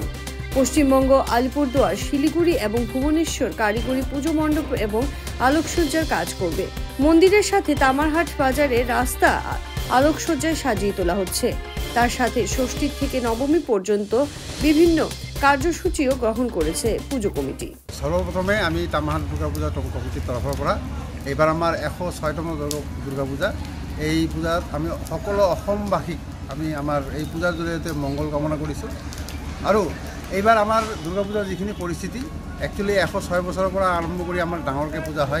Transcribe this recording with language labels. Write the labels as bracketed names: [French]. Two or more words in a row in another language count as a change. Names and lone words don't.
[Bangla] পশ্চিমবঙ্গ, আলিপুরদুয়ার, শিলিগুড়ি এবং ভুবনেশ্বর কারিগরি পুজো মণ্ডপ এবং আলোকসজ্জার কাজ করবে। মন্দিরের সাথে তামারহাট বাজারের রাস্তা আলোকসজ্জায় সাজিয়ে তোলা হচ্ছে। তার সাথে ষষ্ঠীর থেকে নবমী পর্যন্ত বিভিন্ন কার্যসূচিও গ্রহণ করেছে পুজো কমিটি। [Assamese] সর্বপ্রথমে আমি তামারহাট দুর্গাপূজা কমিটির তরফৰ পৰা এইবাৰ আমাৰ 106তম দুৰ্গাপূজা। এই পূজাত আমি সকলো অসমবাসীক আমি আমাৰ এই পূজাৰ জৰিয়তে মংগল কামনা কৰিছোঁ। আৰু এইবাৰ আমাৰ দুৰ্গাপূজাৰ যিখিনি পৰিস্থিতি, একচুৱেলি 106 বছৰৰ পৰা আৰম্ভ কৰি আমাৰ ডাঙৰকৈ পূজা হয়।